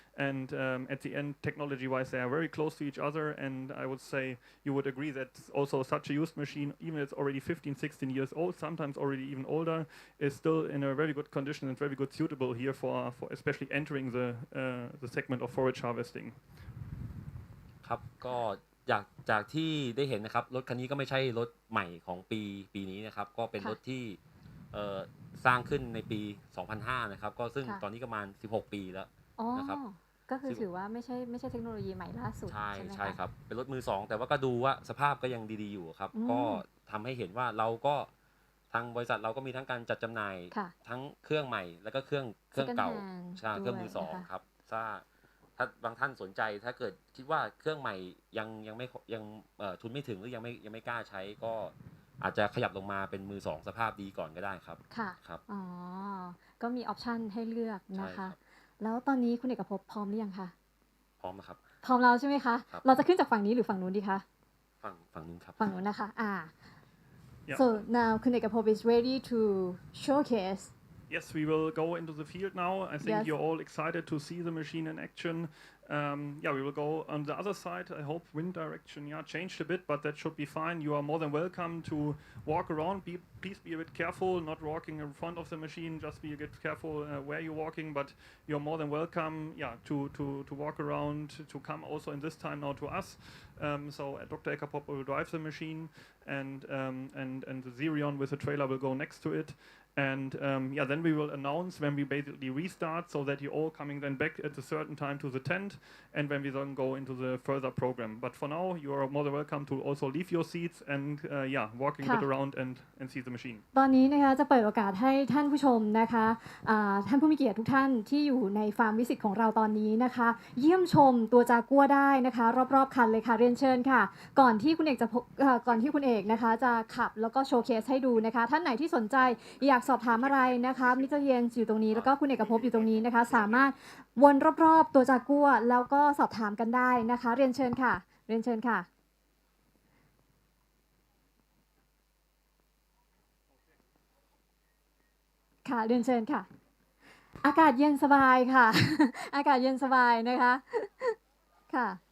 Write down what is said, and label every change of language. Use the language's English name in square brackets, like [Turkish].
[English] And at the end, technology-wise, they are very close to each other. And I would say you would agree that also such a used machine, even if it's already 15, 16 years old, sometimes already even older, is still in a very good condition and very good suitable here for especially entering the segment of forage harvesting. [Thai] ครับก็จากที่ได้เห็นนะครับรถคันนี้ก็ไม่ใช่รถใหม่ของปีนี้นะครับก็เป็นรถที่สร้างขึ้นในปี 2005 นะครับก็ซึ่งตอนนี้ก็ประมาณ16 ปีแล้วนะครับ ก็คือถือว่าไม่ใช่เทคโนโลยีใหม่ล่าสุดใช่ไหมคะใช่ ครับเป็นรถมือสองแต่ว่าก็ดูว่าสภาพก็ยังดีๆอยู่ครับก็ทำให้เห็นว่าเราก็ทางบริษัทเราก็มีทั้งการจัดจำหน่ายทั้งเครื่องใหม่แล้วก็เครื่องเก่าใช่เครื่องมือสองครับถ้าบางท่านสนใจถ้าเกิดคิดว่าเครื่องใหม่ยังทุนไม่ถึงหรือยังไม่กล้าใช้ก็อาจจะขยับลงมาเป็นมือสองสภาพดีก่อนก็ได้ครับ ค่ะ ครับ ก็มีออปชันให้เลือกนะคะแล้วตอนนี้คุณเอกภพพร้อมหรือยังคะ พร้อมครับ พร้อมแล้วใช่ไหมคะเราจะขึ้นจากฝั่งนี้หรือฝั่งนู้นดีคะ ฝั่งนู้นครับ ฝั่งนู้นนะคะ [English] So now Kun Eka Pop is ready to showcase. Yes, we will go into the field now. I think you're all excited to see the machine in action. We will go on the other side. I hope wind direction changed a bit, but that should be fine. You are more than welcome to walk around. Please be a bit careful, not walking in front of the machine. Just be a bit careful where you're walking, but you're more than welcome to walk around, to come also in this time now to us. So Dr. Eka Pop will drive the machine and the Xerion with the trailer will go next to it. And then we will announce when we basically restart so that you're all coming then back at a certain time to the tent and when we then go into the further program. But for now, you are more than welcome to also leave your seats and walking a bit around and see the machine. [Thai] ตอนนี้นะคะจะเปิดโอกาสให้ท่านผู้ชมนะคะท่านผู้มีเกียรติทุกท่านที่อยู่ในฟาร์มวิสิตของเราตอนนี้นะคะเยี่ยมชมตัวจากัวได้นะคะรอบๆคันเลยค่ะเรียนเชิญค่ะก่อนที่คุณเ อกนะคะจะขับแล้วก็โชว์เคสให้ดูนะคะท่านไหนที่สนใจอยากสอบถามอะไรนะคะมิสเตอร์เยนอยู่ตรงนี้แล้วก็คุณเอกภพอยู่ตรงนี้นะคะสามารถวนรอบๆตัวจากัวแล้วก็สอบถามกันได้นะคะเรียนเชิญค่ะเรียนเชิญค่ะค่ะเรียนเชิญค่ะอากาศเย็นสบายค่ะอากาศเย็นสบายนะคะค่ะ